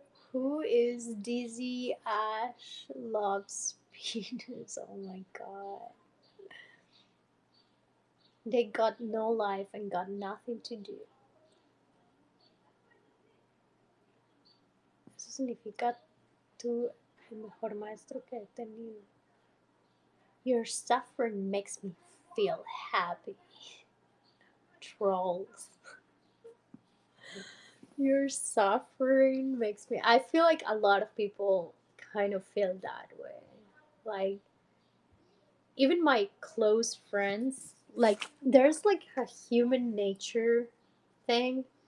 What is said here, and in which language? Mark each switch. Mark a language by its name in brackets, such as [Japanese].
[English] Who is Dizzy Ash Loves Penis? Oh my god. They got no life and got nothing to do. [Spanish] Eso significa tú el mejor maestro que he tenido. [English] Your suffering makes me feel happy. Trolls. Your suffering makes me. I feel like a lot of people kind of feel that way. Like, even my close friends, like, there's like a human nature thing.